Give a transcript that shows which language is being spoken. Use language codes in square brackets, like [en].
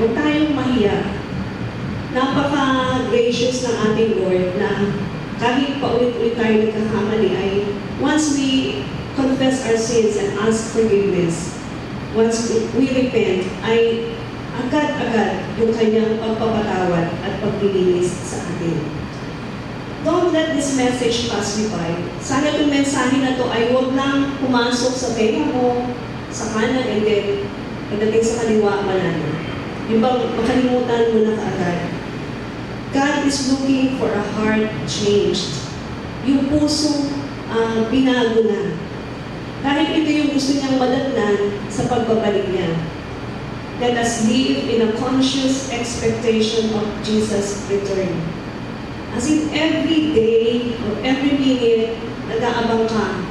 [tl] Huwag tayong mahiya. Napaka-gracious ng ating Lord na kahit paulit-ulit tayo nagkakamali ay [en] once we confess our sins and ask forgiveness, once we repent, [tl] ay agad-agad yung kanyang pagpapatawad at paglilinis sa atin. [en] don't let this message pass you by. [tl] Sana itong mensahe na to ay huwag lang pumasok sa tenga mo, sa kanan, and then pagdating sa kaliwa, wala na. Yung bang makalimutan mo na kaagad. [en] God is looking for a heart changed. [tl] Yung puso binago na. Dahil ito yung gusto niyang madatnan sa pagbabalik niya. [en] Let us live in a conscious expectation of Jesus' return. As in, every day or every minute, [tl] nag-aabang ka.